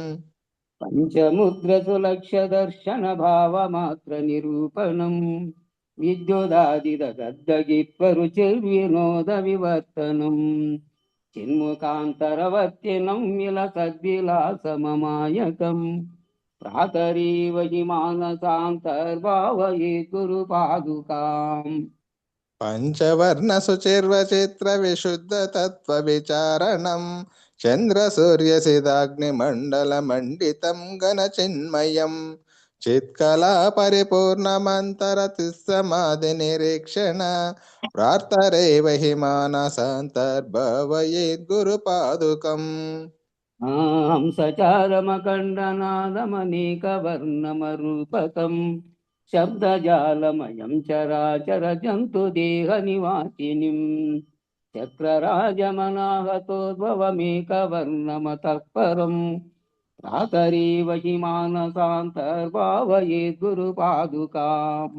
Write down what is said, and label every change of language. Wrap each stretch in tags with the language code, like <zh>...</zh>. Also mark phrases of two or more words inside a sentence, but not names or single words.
<sa>पञ्चमुद्रसुलक्ष्यदर्शनभावमात्रनिरूपणम् विद्युदादिदगद्गगित्वरुचिर्विनोदविवर्तनम् चिन्मुखान्तरवर्तिनं विलसद्विलासममायकम् प्रातरेव हि मानसान्तर्भावये गुरुपादुकाम्। पञ्चवर्णशुचिर्वचित्रविशुद्धतत्त्वविचारणं चन्द्रसूर्यसिदाग्निमण्डलमण्डितं घनचिन्मयं చిత్కళా పరిపూర్ణమంతరతిస్సమాధి నిరీక్షణ ప్రార్థరేవహి మానసాంతర్భవయేద్ గురు పాదుకం హంసచారమఖండనాదమనేకవర్ణమరూపకం శబ్దజాలమయం చరాచర జంతుదేహ నివాసినిం చక్రరాజమనాహతోద్భవమేకవర్ణమతః పరం ప్రాతరేవ హి మానసాంతర్భావయేద్ గురుపాదుకాం</sa>